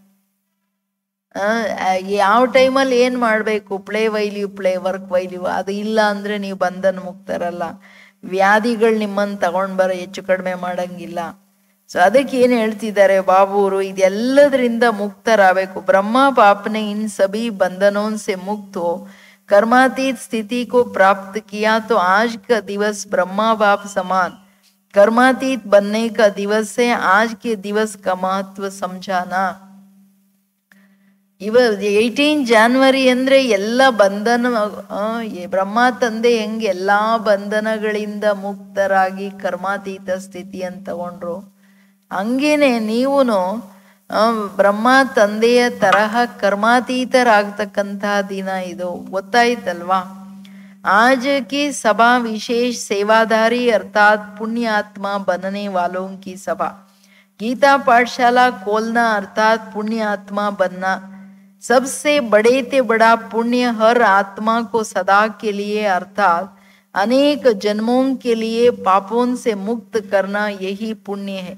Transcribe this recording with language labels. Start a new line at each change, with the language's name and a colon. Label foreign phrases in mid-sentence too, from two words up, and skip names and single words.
Kannada: ಯಾವ ಟೈಮಲ್ಲಿ ಏನು ಮಾಡಬೇಕು,
English: play while you play, work while you,
Kannada: ಅದು ಇಲ್ಲ ಅಂದರೆ ನೀವು ಬಂಧನ ಮುಕ್ತರಲ್ಲ. ವ್ಯಾಧಿಗಳು ನಿಮ್ಮನ್ನು ತಗೊಂಡು ಹೆಚ್ಚು ಕಡಿಮೆ ಮಾಡಂಗಿಲ್ಲ. ಸೊ ಅದಕ್ಕೆ ಏನು ಹೇಳ್ತಿದ್ದಾರೆ ಬಾಬುವರು, ಇದೆಲ್ಲದರಿಂದ ಮುಕ್ತರಾಗಬೇಕು.
Hindi: ब्रह्मा बापने इन सभी बंधनों से मुक्त हो कर्मातीत स्थिति को प्राप्त किया तो आज का दिवस ब्रह्मा बाप समान कर्मातीत बनने का दिवस है. आज के दिवस का महत्व समझाना.
Kannada: 18 ಜಾನ್ವರಿ ಅಂದ್ರೆ ಎಲ್ಲ ಬಂಧನ, ಬ್ರಹ್ಮ ತಂದೆ ಹೆಂಗೆ ಎಲ್ಲಾ ಬಂಧನಗಳಿಂದ ಮುಕ್ತರಾಗಿ ಕರ್ಮಾತೀತ ಸ್ಥಿತಿಯನ್ನು ತಗೊಂಡ್ರು, ಹಂಗೇನೆ ನೀವುನು ಬ್ರಹ್ಮ ತಂದೆಯ ತರಹ ಕರ್ಮಾತೀತರಾಗ್ತಕ್ಕಂತಹ ದಿನ ಇದು. ಗೊತ್ತಾಯ್ತಲ್ವಾ?
Hindi: आज की सभा विशेष सेवाधारी अर्थात पुण्य आत्मा बनने वालों की सभा. गीता पाठशाला खोलना अर्थात पुण्य आत्मा बनना. सबसे बड़े ते बड़ा पुण्य हर आत्मा को सदा के लिए अर्थात अनेक जन्मों के लिए पापों से मुक्त करना, यही पुण्य है.